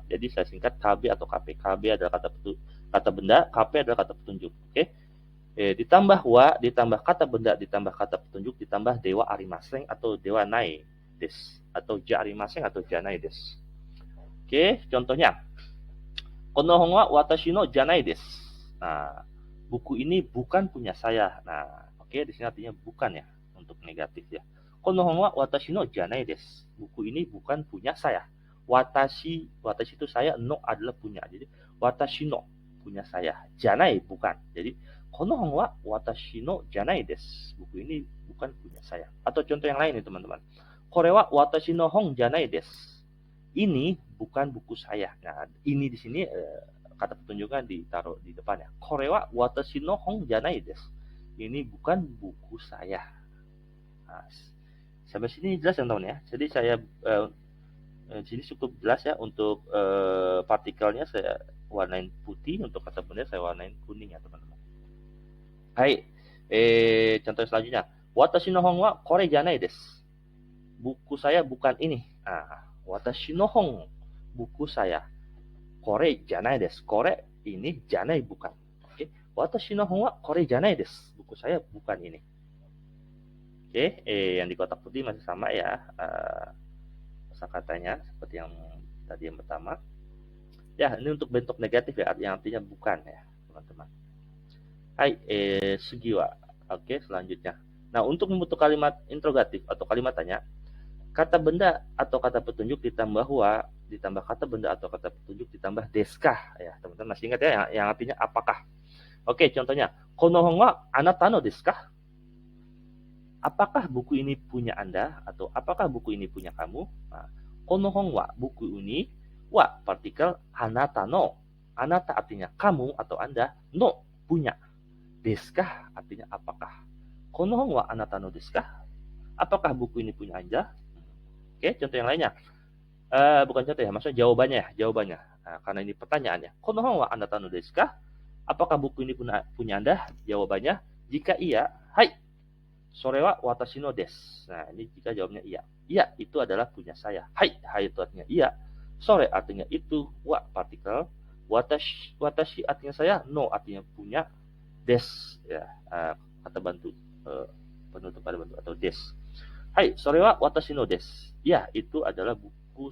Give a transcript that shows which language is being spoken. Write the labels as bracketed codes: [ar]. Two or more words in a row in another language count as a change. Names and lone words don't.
[id] Jadi saya singkat KB atau KP. KB adalah kata benda, KP adalah kata petunjuk. Oke. Ditambah wa, ditambah kata benda, ditambah kata petunjuk, ditambah [ja] ではありません [id] atau [ja] ではないです, [id] atau [ja] じゃありません [id] atau [ja] じゃないです. [id] Oke, contohnya, [ja] この本は私のじゃないです. [id] Nah, buku ini bukan punya saya. Nah, oke, di sini artinya bukan ya, untuk negatif ya. [ja] この本は私のじゃないです. [id] Buku ini bukan punya saya. Watashi itu saya, no adalah punya. Jadi [ja] 私の [id] punya saya, janai bukan. [ja] Jadi この本は私のじゃないです. [id] Buku ini bukan punya saya. Atau contoh yang lain nih, teman-teman. [ja] これは私の本じゃないです. [id] Ini bukan buku saya. Nah, ini di sini kata petunjuknya ditaruh di depannya. [ja] これは私の本じゃないです. [id] Ini bukan buku saya. Nah, sampai sini jelas teman-teman ya. Jadi saya sini cukup jelas ya. Untuk partikelnya saya warnain putih, untuk kata benda saya warnain kuning ya teman-teman. Hai, contoh selanjutnya. [ja] 私の本はこれじゃないです. [id] Buku saya bukan ini. [ja] 私の本, [id] buku saya. [ja] これじゃないです. [id] Kore ini, janai bukan. Oke. [ja] 私の本はこれじゃないです. [id] Buku saya bukan ini. Oke, yang di kotak putih masih sama ya. Kosakatanya seperti yang tadi yang pertama. Ya, ini untuk bentuk negatif ya, yang artinya bukan ya, teman-teman. [ja] はい、次は. [id] Oke, selanjutnya. Nah, untuk membentuk kalimat interrogatif atau kalimat tanya, kata benda atau kata petunjuk ditambah wa, ditambah kata benda atau kata petunjuk ditambah deskah ya, teman-teman masih ingat ya, yang artinya apakah. Oke, contohnya, [ja] この本はあなたのですか? [id] Apakah buku ini punya Anda atau apakah buku ini punya kamu? Nah, [ja] この本は, [id] buku ini, wa partikel [ja] あなたの. [id] Anata artinya kamu atau Anda, no punya. Deskah artinya apakah. [ja] この本はあなたのですか? [id] Apakah buku ini punya Anda? Oke, contoh yang lainnya. Bukan contoh ya, maksudnya jawabannya. Nah, karena ini pertanyaannya. [ja] この本はあなたのですか? [id] Apakah buku ini punya Anda? Jawabannya, jika iya, hai. [ja] それは私のです. [id] Nah, ini jika jawabnya iya. Iya, itu adalah punya saya. Hai itu artinya iya. Sore artinya itu. Wa partikel. Watashi artinya saya. No artinya punya. Des ya, kata bantu, penutup kata bantu atau des. [ja] はい、それは私のです. [id] Ya, itu adalah buku.